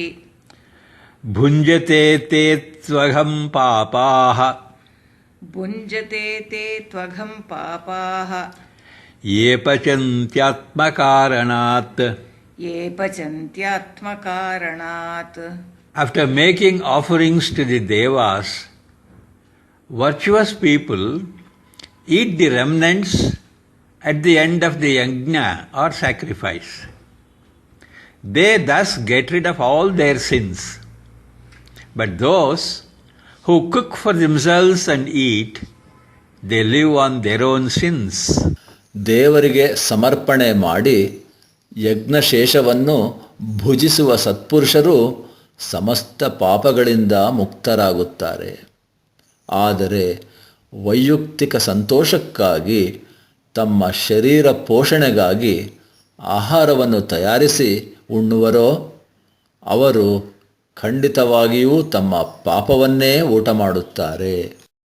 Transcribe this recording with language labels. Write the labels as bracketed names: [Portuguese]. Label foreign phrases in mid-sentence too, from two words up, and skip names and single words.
[Sanskrit] ಭುಂಜತೆ ತೇ ತ್ವಘಂ ಪಾಪಾಃ ಭುಂಜತೆ ತೇ ತ್ವಘಂ ಪಾಪಾಃ ಯೇ ಪಚಂತ್ಯಾತ್ಮಕಾರಣಾತ್. ಯೇ ಪಚಂತ್ಯಾತ್ಮಕಾರಣಾತ್. [English] After making offerings to the devas, virtuous people eat the remnants at the end of the yajna or sacrifice. They thus get rid of all their sins. But those who cook for themselves and eat, they live on their own sins. [Kannada] ದೇವರಿಗೆ ಸಮರ್ಪಣೆ ಮಾಡಿ ಯಜ್ಞಶೇಷವನ್ನು ಭುಜಿಸುವ ಸತ್ಪುರುಷರು ಸಮಸ್ತ ಪಾಪಗಳಿಂದ ಮುಕ್ತರಾಗುತ್ತಾರೆ. ಆದರೆ ವೈಯಕ್ತಿಕ ಸಂತೋಷಕ್ಕಾಗಿ ತಮ್ಮ ಶರೀರ ಪೋಷಣೆಗಾಗಿ ಆಹಾರವನ್ನು ತಯಾರಿಸಿ ಉಣ್ಣುವರೋ ಅವರು ಖಂಡಿತವಾಗಿಯೂ ತಮ್ಮ ಪಾಪವನ್ನೇ ಊಟ ಮಾಡುತ್ತಾರೆ.